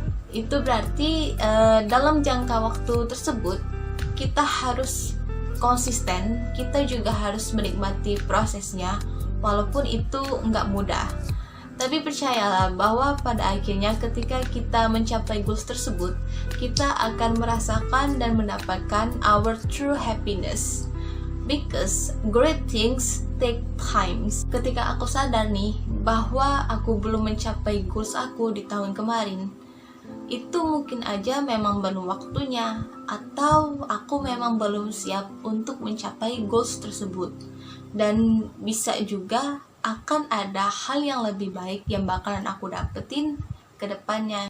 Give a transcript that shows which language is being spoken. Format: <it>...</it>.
<id>Itu berarti dalam jangka waktu tersebut kita harus konsisten, kita juga harus menikmati prosesnya, walaupun itu nggak mudah. Tapi percayalah bahwa pada akhirnya ketika kita mencapai goals tersebut, kita akan merasakan dan mendapatkan</id> <en>our true happiness. Because great things take time.</en> <id>Ketika aku sadar nih bahwa aku belum mencapai goals aku di tahun kemarin, itu mungkin aja memang belum waktunya, atau aku memang belum siap untuk mencapai goals tersebut. Dan bisa juga akan ada hal yang lebih baik yang bakalan aku dapetin ke depannya.</id>